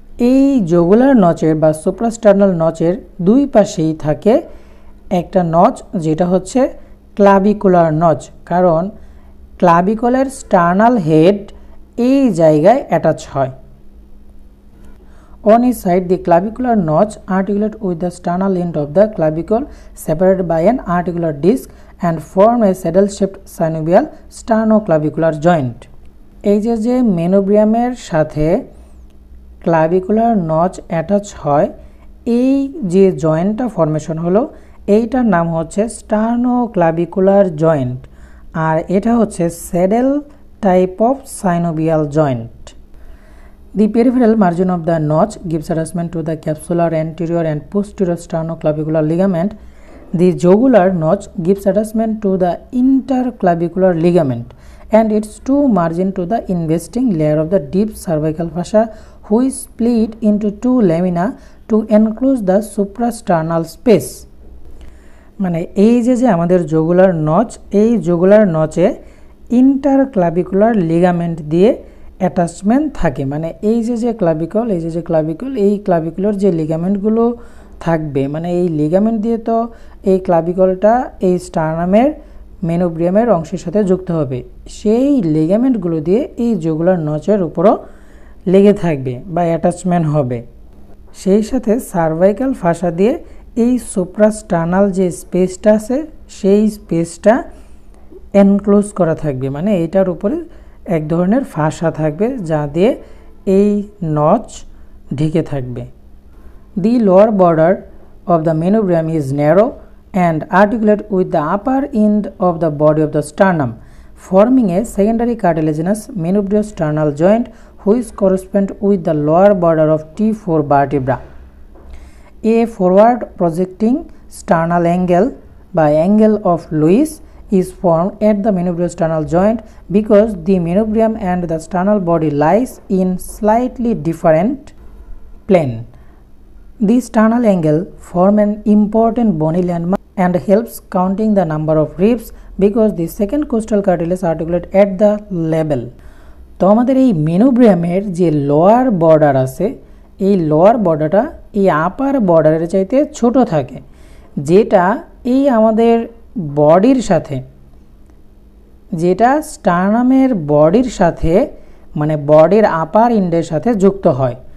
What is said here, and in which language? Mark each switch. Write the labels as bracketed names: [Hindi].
[Bangla] এই জুগুলার নচের বা সুপ্রাস্টার্নাল নচের দুই পাশেই থাকে একটা নচ, যেটা হচ্ছে ক্লাভিকুলার নচ, কারণ ক্লাভিকলের স্টার্নাল হেড এই জায়গায় অ্যাটাচ হয়। [English] On each side, the clavicular notch articulate with the sternal end of the clavicle separated by an articular disc and form a saddle-shaped synovial sternoclavicular joint। [Bangla] এই যে মেনোব্রিয়ামের সাথে clavicular notch attach হয়, এই যে জয়েন্টটা formation হলো, এইটার নাম হচ্ছে স্টার্নোক্লাভিকুলার জয়েন্ট, আর এটা হচ্ছে saddle type of synovial joint. [English] The peripheral margin of the notch gives attachment to the capsular anterior and posterior sternoclavicular ligament. The jugular notch gives attachment to the interclavicular ligament and its two margin to the investing layer of the deep cervical fascia, which split into two lamina to enclose the suprasternal space. [Bangla] মানে এই যে আমাদের jugular notch, এই jugular নচে ইন্টারক্লাভিকুলার ligament দিয়ে attachment থাকে। মানে এই যে ক্লাভিকল, এই যে ক্লাভিকল, এই ক্লাভিকুলার যে লিগামেন্টগুলো থাকবে, মানে এই লিগামেন্ট দিয়ে তো এই ক্লাভিকলটা এই স্টার্নামের মেনোব্রিয়ামের অংশের সাথে যুক্ত হবে। সেই লিগামেন্টগুলো দিয়ে এই জুগুলার নচের উপরও লেগে থাকবে বা অ্যাটাচমেন্ট হবে। সেই সাথে সার্ভাইকাল ফাসা দিয়ে এই সুপ্রাস্টার্নাল যে স্পেসটা আছে সেই স্পেসটা এনক্লোজ করা থাকবে। মানে এইটার উপরে এক ধরনের ফাসা থাকবে যা দিয়ে এই নচ ঢেকে থাকবে। [English] The lower border of the manubrium is narrow and articulate with the upper end of the body of the sternum, forming a secondary cartilaginous manubriosternal joint which corresponds with the lower border of T4 vertebra. A forward projecting sternal angle by angle of Lewis is formed at the manubriosternal joint because the manubrium and the sternal body lies in slightly different plane. The sternal angle form an important bony landmark and helps counting the number of ribs because the second costal cartilage articulate at the level. [Bangla] তো আমাদের এই মেনোব্রিয়ামের যে lower border আছে, এই lower বর্ডারটা এই আপার বর্ডারের চাইতে ছোট থাকে, যেটা এই আমাদের বডির সাথে, যেটা স্টার্নামের বডির সাথে মানে বডির আপার এন্ডের সাথে যুক্ত হয়।